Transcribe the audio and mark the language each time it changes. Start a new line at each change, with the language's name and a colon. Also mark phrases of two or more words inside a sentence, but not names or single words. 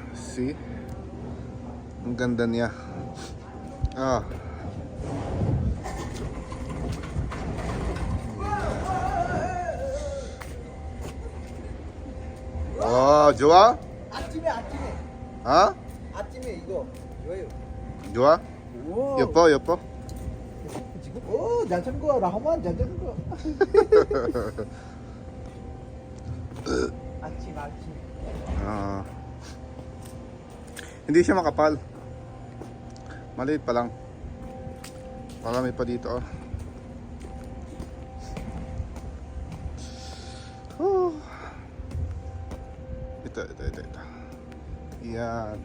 Filipino: See? Ang ganda niya. Ah.
Korean: 좋아? 아침에 어? 아침에 이거 좋아요. 좋아? 오. 예뻐? 지금 잘 찾는 거야. 라하만 잘 찾는 거야. 아침.
Filipino: Ah. Hindi siya makapal. Maliit pa lang. Marami pa dito. Oh. Ito. Yan.